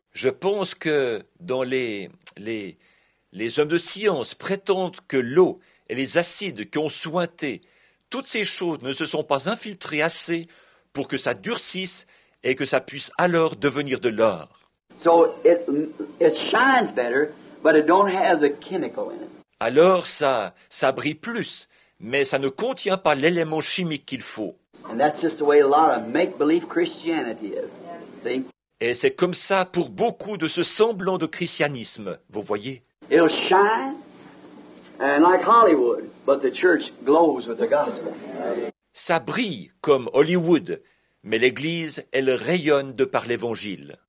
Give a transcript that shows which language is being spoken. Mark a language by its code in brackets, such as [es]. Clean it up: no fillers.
[fr] Je pense que dans les hommes de science prétendent que l'eau et les acides qui ont suinté, toutes ces choses ne se sont pas infiltrées assez pour que ça durcisse et que ça puisse alors devenir de l'or. [en] So it shines better, but it don't have the chemical in it. [fr] Alors ça brille plus, mais ça ne contient pas l'élément chimique qu'il faut. [en] And that's just the way a lot of make-believe Christianity is. See? [fr] Et c'est comme ça pour beaucoup de ce semblant de christianisme, vous voyez. [en] It'll shine, and like Hollywood, but the church glows with the gospel. [fr] Ça brille comme Hollywood, mais l'Église, elle rayonne de par l'Évangile.